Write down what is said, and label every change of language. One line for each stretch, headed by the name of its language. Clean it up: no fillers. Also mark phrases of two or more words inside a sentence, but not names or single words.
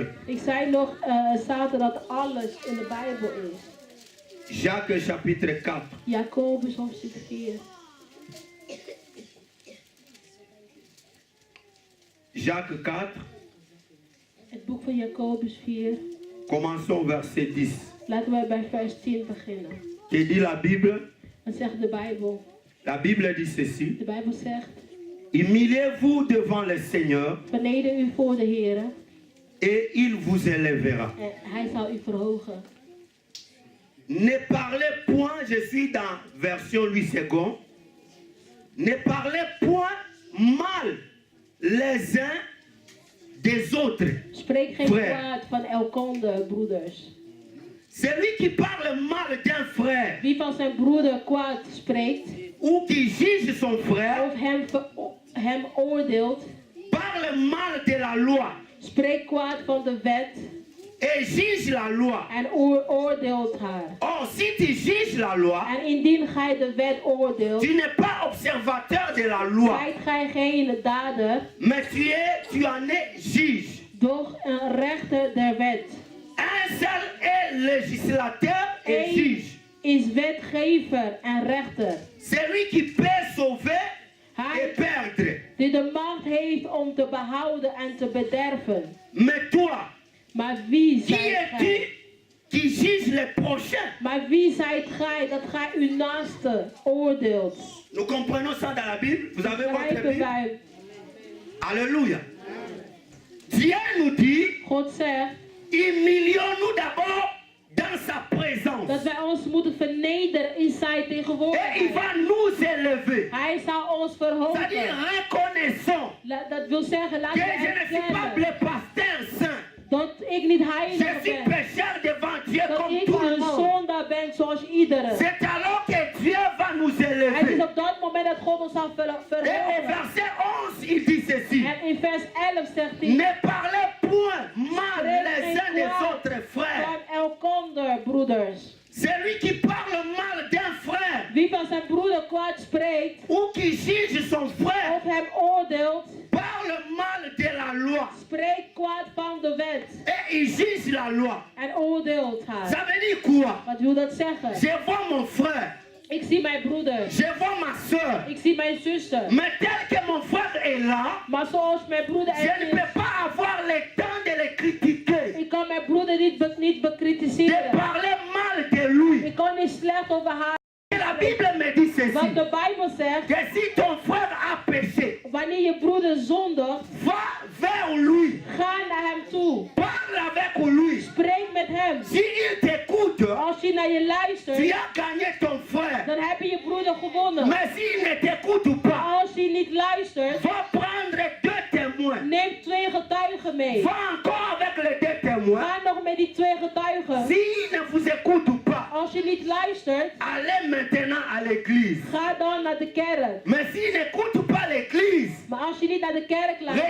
Dutch: Ik zei nog zaterdag dat alles in de Bijbel is.
French: Jacques chapitre 4.
Dutch: Jacobus hoofdstuk 4.
French: Jacques 4,
Dutch: Het boek van Jacobus 4.
French: commençons verset 10.
Dutch: Laten we bij vers 10 beginnen.
French: Que dit la Bible?
Dutch: Wat zegt de Bijbel?
French: La Bible dit ceci.
Dutch: De Bijbel zegt,
French: Humiliez-vous devant le Seigneur
Dutch: beneden u voor de Heer
French: et il vous élèvera.
Dutch: en hij zal u verhogen.
French: Ne parlez point, je suis dans version Louis II. Ne parlez point mal les uns des autres.
Dutch: Spreek geen
French: Frère.
Dutch: kwaad van elkander, broeders.
French: Celui qui parle mal d'un frère
Dutch: Wie van zijn broeder kwaad spreekt
French: ou qui juge son frère
Dutch: of hem oordeelt,
French: parle mal de la loi
Dutch: spreekt kwaad van de wet
French: et juge la loi.
Dutch: en oordeelt haar.
French: Or, si tu juges la loi,
Dutch: En indien gij de wet oordeelt,
French: tu n'es pas observateur de la loi,
Dutch: zijt gij geen dader,
French: mais tu en es juge.
Dutch: doch een rechter der wet.
French: Un seul est législateur et
Dutch: Eén
French: juge.
Dutch: is wetgever en rechter.
French: Celui qui peut sauver et
Dutch: Hij
French: perdre.
Dutch: die de macht heeft om te behouden en te bederven.
French: Mais toi,
Dutch: Maar wie
French: qui
Dutch: zijt
French: es-tu
Dutch: gij?
French: qui juge les prochains.
Dutch: Maar wie zijt gij dat gij uw naaste oordeelt?
French: Nous comprenons ça dans la Bible. Vous avez votre
Dutch: Begrijpen
French: Bible?
Dutch: wij?
French: Alléluia. Dieu nous dit,
Dutch: God zegt
French: humilions-nous d'abord dans sa présence.
Dutch: dat wij ons moeten vernederen in zijn
French: Et il
Dutch: tegenwoordigheid.
French: va nous élever.
Dutch: Hij zal ons
French: C'est-à-dire
Dutch: verhogen.
French: reconnaissons
Dutch: Dat wil zeggen,
French: que
Dutch: laten we
French: je ne suis pas
Dutch: erkennen
French: le pasteur saint.
Dutch: dat ik niet
French: Je
Dutch: heilig
French: suis
Dutch: ben.
French: pécheur devant Dieu
Dutch: Dat
French: comme
Dutch: ik
French: tout le
Dutch: een
French: monde.
Dutch: zondaar ben zoals iedereen.
French: C'est alors que Dieu va nous
Dutch: Het is
French: élever.
Dutch: op dat moment dat God ons zal
French: Et au
Dutch: verhogen.
French: verset 11, il dit ceci.
Dutch: En in vers 11 zegt hij,
French: Ne parlez point mal les uns des autres frères.
Dutch: van elkander, broeders.
French: Celui qui parle mal d'un frère
Dutch: Wie van zijn broeder kwaad spreekt
French: ou qui juge son frère
Dutch: of hem oordeelt,
French: parle mal de la loi.
Dutch: spreekt kwaad van de wet
French: Et il juge la loi.
Dutch: en oordeelt haar.
French: Ça veut dire quoi?
Dutch: Wat wil dat zeggen?
French: Je vois mon frère,
Dutch: Ik zie mijn broeder,
French: je vois ma soeur.
Dutch: ik zie mijn zuster.
French: Mais tel que mon frère est là,
Dutch: Maar zoals mijn broeder
French: je
Dutch: er
French: ne
Dutch: is,
French: peux pas avoir le temps de le critiquer,
Dutch: ik kan mijn broeder niet
French: de
Dutch: bekritiseren.
French: parler mal de lui.
Dutch: Ik kan niet slecht over haar.
French: Et la Bible me dit ceci,
Dutch: Want de Bijbel zegt,
French: que si ton frère a péché,
Dutch: wanneer je broeder zondigt,
French: va vers lui,
Dutch: ga naar hem toe.
French: parle avec lui.
Dutch: Spreek met hem.
French: Si il t'écoute,
Dutch: Als hij naar je
French: tu
Dutch: luistert,
French: as gagné ton frère.
Dutch: dan heb je je broeder gewonnen.
French: Mais s'il ne t'écoute pas,
Dutch: Als hij niet luistert,
French: va prendre deux témoins.
Dutch: neem 2 getuigen mee.
French: Va encore avec les deux témoins.
Dutch: Ga nog met die 2 getuigen.
French: S'il ne vous écoute pas,
Dutch: Als je niet luistert,
French: allez maintenant à l'église.
Dutch: ga dan naar de kerk.
French: Mais s'il n'écoute pas l'église,
Dutch: Maar als je niet naar de kerk luistert,